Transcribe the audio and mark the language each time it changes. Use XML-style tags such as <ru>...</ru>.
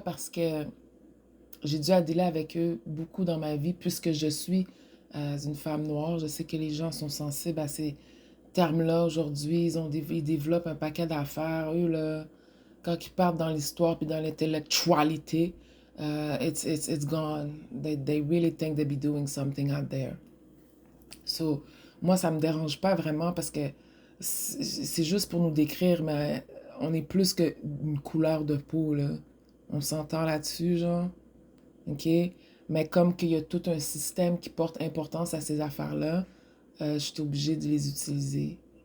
<fr>Parce que j'ai dû dealer avec eux beaucoup dans ma vie, puisque je suis une femme noire. Je sais que les gens sont sensibles à ces termes-là aujourd'hui. Ils développent un paquet d'affaires. Eux, là, quand ils partent dans l'histoire puis dans l'intellectualité,</fr> <en>it's gone. They really think they be doing something out there.</en> <fr>So, moi, ça me dérange pas vraiment parce que c'est juste pour nous décrire, mais on est plus qu'une couleur de peau, là. On s'entend là-dessus, genre. OK? Mais comme qu'il y a tout un système qui porte importance à ces affaires-là, je suis obligée de les utiliser.</fr>